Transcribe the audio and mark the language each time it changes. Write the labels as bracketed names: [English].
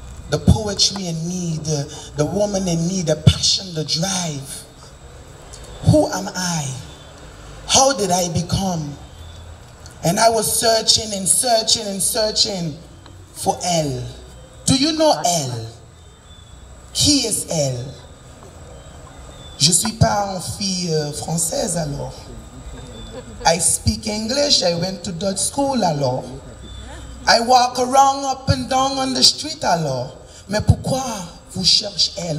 [English] The poetry in me, the woman in me, the passion, the drive. Who am I? How did I become? And I was searching and searching and searching for L. Do you know L? [French] Qui est L? Je suis pas une fille française alors. [English] I speak English, I went to Dutch school alors. I walk around up and down on the street alors. [French] Mais pourquoi vous cherchez elle?